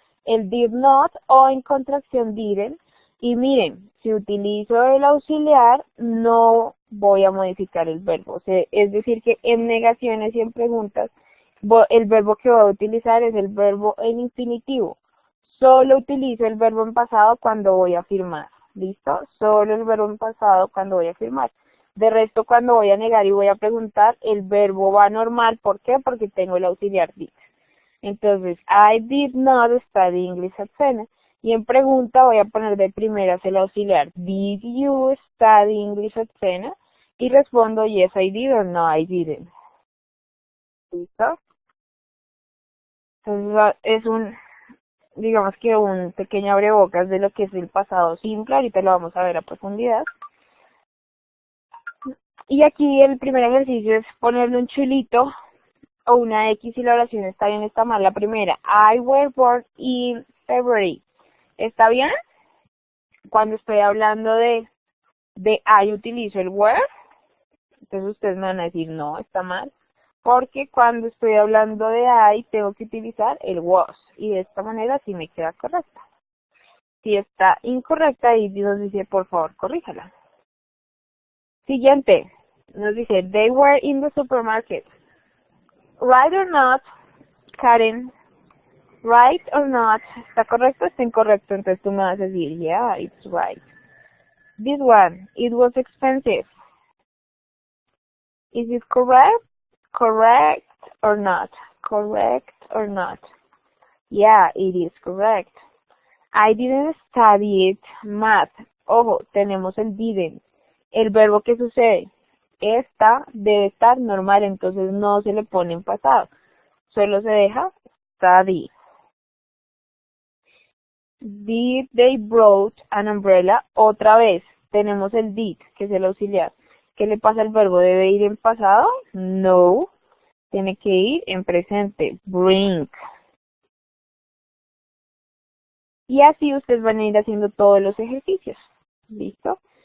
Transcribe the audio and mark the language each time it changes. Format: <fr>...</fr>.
<es>El did not o en contracción didn't. Y miren, si utilizo el auxiliar, no voy a modificar el verbo. O sea, es decir, que en negaciones y en preguntas, el verbo que voy a utilizar es el verbo en infinitivo. Solo utilizo el verbo en pasado cuando voy a afirmar. ¿Listo? Solo el verbo en pasado cuando voy a afirmar. De resto, cuando voy a negar y voy a preguntar, el verbo va normal. ¿Por qué? Porque tengo el auxiliar did. Entonces,</es> <en>I did not study English at 10.</en> <es>Y en pregunta voy a poner de primeras el auxiliar.</es> <en>Did you study English at 10?</en> <es>Y respondo</es> <en>yes I did o no I didn't.</en> <es>¿Listo? Entonces digamos que un pequeño abrebocas de lo que es el pasado simple. Ahorita lo vamos a ver a profundidad. Y aquí el primer ejercicio es ponerle un chulito o una X si la oración está bien, está mal. La primera,</es> <en>I were born in February.</en> <es>¿Está bien? Cuando estoy hablando de I utilizo el were. Entonces ustedes me van a decir, no, está mal. Porque cuando estoy hablando de I, tengo que utilizar el was. Y de esta manera sí me queda correcta. Si está incorrecta, ahí nos dice, por favor, corríjala. Siguiente. Nos dice,</es> <en>they were in the supermarket. Right or not, Karen. Right or not.</en> <es>¿Está correcto o está incorrecto? Entonces tú me vas a decir,</es> <en>yeah, it's right. This one, it was expensive. Is it correct? Correct or not? Correct or not? Yeah, it is correct. I didn't study math.</en> <es>Ojo, tenemos el didn't. El verbo que sucede. Esta debe estar normal, entonces no se le pone en pasado. Solo se deja study.</es> <en>Did they brought an umbrella?</en> <es>Otra vez, tenemos el did, que es el auxiliar. ¿Qué le pasa al verbo? ¿Debe ir en pasado? No. Tiene que ir en presente. Bring. Y así ustedes van a ir haciendo todos los ejercicios. ¿Listo?</es>